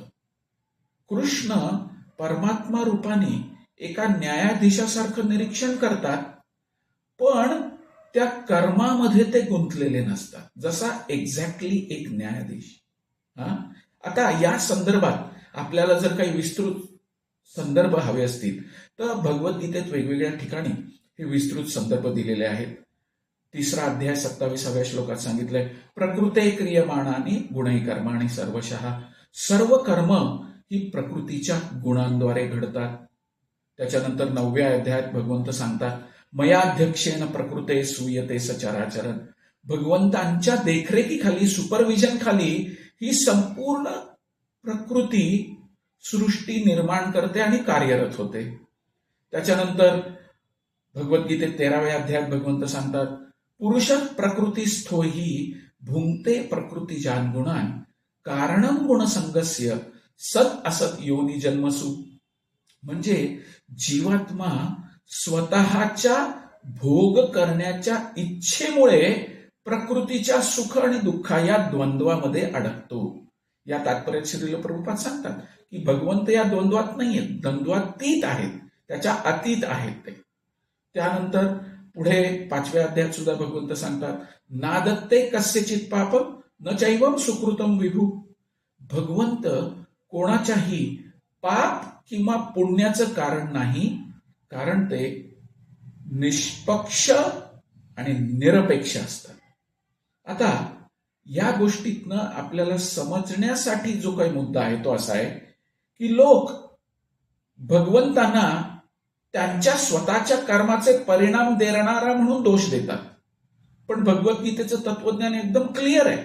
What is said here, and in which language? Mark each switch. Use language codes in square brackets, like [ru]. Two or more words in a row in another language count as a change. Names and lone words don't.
[mr] कृष्ण परमात्मा रूपाने एका न्यायाधीशासारखं निरीक्षण करतात, पण त्या कर्मामध्ये ते गुंतलेले नसतात, जसा एक्झॅक्टली एक न्यायाधीश. आता या संदर्भात आपल्याला जर काही विस्तृत संदर्भ हवे असतील तर भगवद्गीतेत वेगवेगळ्या ठिकाणी हे विस्तृत संदर्भ दिलेले आहेत. 3रा अध्याय 27व्या श्लोकात सांगितलंय, [sa] प्रकृते क्रियमाणानी गुणै कर्माणि सर्वशः. [mr] सर्व कर्म ही प्रकृतीच्या गुणांद्वारे घडतात. त्याच्यानंतर 9व्या अध्यायात भगवंत सांगतात, [sa] मयाध्यक्षेन प्रकृते सूयते सचराचरन्. [mr] भगवंतांच्या देखरेखीखाली, सुपरविजन खाली ही संपूर्ण प्रकृती सृष्टी निर्माण करते आणि कार्यरत होते. त्याच्यानंतर भगवद्गीतेत 13व्या अध्यायात भगवंत सांगतात, [sa] पुरुष प्रकृतीस्थो हि भुंक्ते प्रकृतिजान गुणान कारणं गुणसंगस्य सत असत योनी जन्मसु. [mr] म्हणजे जीवात्मा स्वतःच्या भोग करण्याच्या इच्छेमुळे प्रकृतीच्या सुख आणि दुःख या द्वंद्वामध्ये अडकतो. या तात्पर्यात श्रील प्रभुपाद सांगतात की भगवंत या द्वंद्वात नाहीयेत, द्वंद्वातीत आहेत, त्याच्या अतीत आहेत ते. त्यानंतर पुढे 5व्या अध्यायात सुद्धा भगवंत सांगतात, [sa] नादत्ते कस्यचित पापम न चैवम सुकृतम विभू. [mr] भगवंत कोणाच्याही पाप किंवा पुण्याचं कारण नाही, कारण ते निष्पक्ष आणि निरपेक्ष असतात. आता या गोष्टीतनं आपल्याला समजण्यासाठी जो काही मुद्दा आहे तो असा आहे की लोक भगवंतांना त्यांच्या स्वतःच्या कर्माचे परिणाम देणारा म्हणून दोष देतात, पण भगवद्गीतेचं तत्वज्ञान एकदम क्लिअर आहे.